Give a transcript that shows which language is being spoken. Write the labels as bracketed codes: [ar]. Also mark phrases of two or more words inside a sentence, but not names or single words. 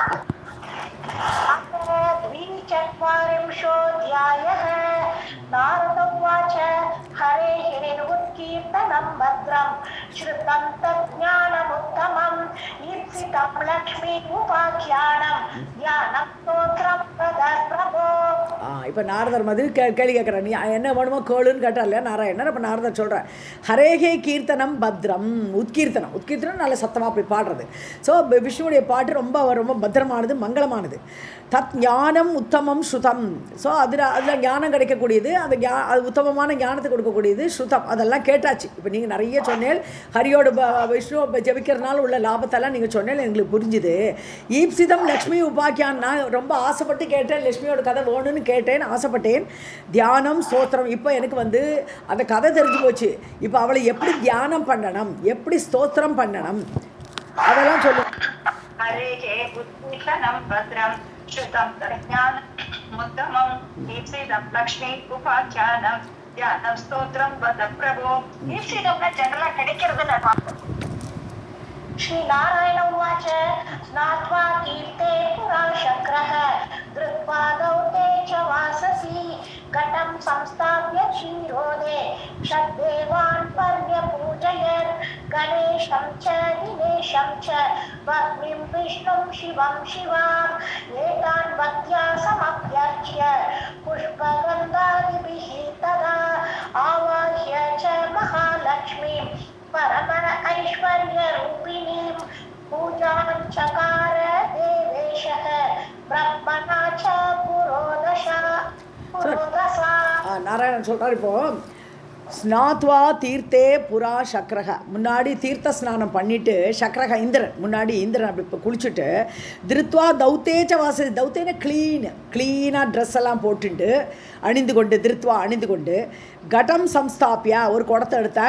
[sa] द्विचत्वारिंशोऽध्यायः. नारद उवाच हरेः उत्कीर्तनं भद्रं श्रुतं तज्ज्ञानमुत्तमम् ईप्सितं लक्ष्मी उपाख्यानं ध्यानं स्तोत्रं प्रभो. [ta] இப்போ நாரதர் மாதிரி கேள்வி கேட்குறேன். நீ என்ன வேணுமோ கேளுன்னு கேட்டார் இல்லையா நாராயணர். அப்போ நாரதர் சொல்கிறேன், [sa] हरेः कीर्तनं भद्रम्. [ta] உத்கீர்த்தனம் நல்ல சத்தமாக அப்படி பாடுறது. ஸோ விஷ்ணுவுடைய பாட்டு ரொம்ப ரொம்ப பத்திரமானது, மங்களமானது. [sa] तत् ज्ञानम् उत्तमम् श्रुतम्. [ta] ஸோ அதில் ஞானம் கிடைக்கக்கூடியது, அது உத்தமமான ஞானத்தை கொடுக்கக்கூடியது ஸ்ருதம். அதெல்லாம் கேட்டாச்சு. இப்போ நீங்கள் நிறைய சொன்னேன். ஹரியோட விஷ்ணு ஜபிக்கிறதுனால உள்ள லாபத்தெல்லாம் நீங்கள் சொன்னேன், எங்களுக்கு புரிஞ்சுது. [sa] ईप्सितं लक्ष्मी उपाख्यानम्. [ta] நான் ரொம்ப ஆசைப்பட்டு கேட்டேன், லக்ஷ்மியோட கதை வேணும்னு கேட்டேன், ஆசைப்பட்டேன். தியானம் ஸ்தோத்திரம். இப்போ எனக்கு அந்த கதை தெரிஞ்சு போச்சு. இப்போ அவளை எப்படி தியானம் பண்ணணும், எப்படி ஸ்தோத்திரம் பண்ணணும், அதெல்லாம் சொல்லு. [sa] हरेः उत्कीर्तनं भद्रं श्रुतं तज्ज्ञानमुत्तमम् ईप्सितं लक्ष्मी उपाख्यानं ध्यानं स्तोत्रं वद प्रभो. ईप्सितं जनरल கிடைக்கிறது நான். श्रीनारायण उवाच स्नात्वा कीर्ते पुरा शक्रः धृत्वा दौते च वाससि घटं संस्थाप्य क्षीरोदे षड्देवान् पर्यपूजयन् गणेशं च दिनेशं च भग्निं विष्णुं शिवं शिवाम् एतान् भक्त्या समभ्यर्च्य पुष्पगन्धादिभिः तदा आवाह्य च महालक्ष्मीं परमण ऐश्वर्यरूपिणीं पूजाञ्चकार देवेशः ब्रह्मणा च पुरोदशा. [ta] நாராயணன் சொல்கிறார். இப்போ [sa] स्नात्वा तीर्थे पुरा शक्रः. [ta] முன்னாடி தீர்த்த ஸ்நானம் பண்ணிவிட்டு சக்ரக இந்திரன் முன்னாடி இந்திரன் அப்படி இப்போ குளிச்சுட்டு [sa] धृत्वा धौतेच वाससि. [ta] தௌத்தேன க்ளீனாக ட்ரெஸ் எல்லாம் போட்டுட்டு அணிந்து கொண்டு [sa] घटं संस्थाप्य [ta] ஒரு குடத்தை எடுத்தான்.